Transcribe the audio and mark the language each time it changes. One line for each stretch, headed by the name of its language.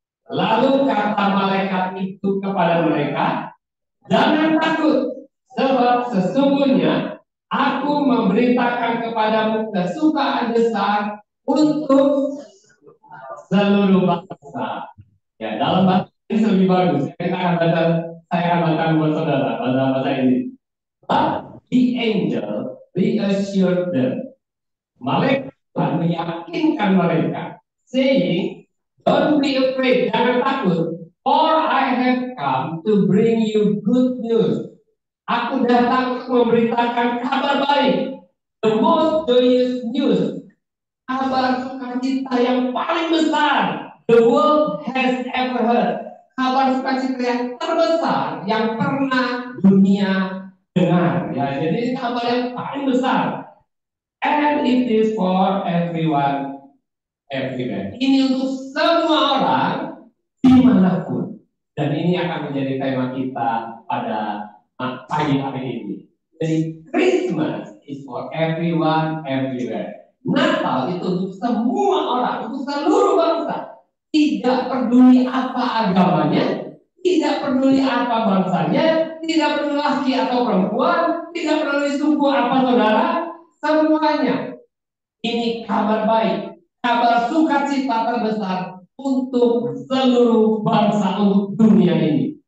Indonesian: Lalu kata malaikat itu kepada mereka, jangan takut, sebab sesungguhnya aku memberitakan kepadamu kesukaan besar untuk seluruh bangsa. Ya, dalam bahasa ini lebih bagus. Saya akan baca buat saudara bahasa ini.
English: But the angel reassured them.
Indonesian: Malaikat meyakinkan mereka,
English: saying, don't be afraid,
Indonesian: jangan takut,
English: for I have come to bring you good news.
Indonesian: Aku datang untuk memberitakan kabar baik,
English: the most joyous news,
Indonesian: kabar sukacita yang paling besar
English: the world has ever heard.
Indonesian: Kabar sukacita yang terbesar yang pernah dunia dengar. Ya, jadi ini kabar yang paling besar.
English: And it is for everyone, everywhere.
Indonesian: Ini untuk semua orang dimanapun. Dan ini akan menjadi tema kita pada pagi hari ini. Jadi
English: Christmas is for everyone, everywhere.
Indonesian: Natal itu untuk semua orang, untuk seluruh bangsa. Tidak peduli apa agamanya, tidak peduli apa bangsanya, tidak peduli laki atau perempuan, tidak peduli suku apa saudara, semuanya. Ini kabar baik, kabar sukacita terbesar untuk seluruh bangsa, untuk dunia ini.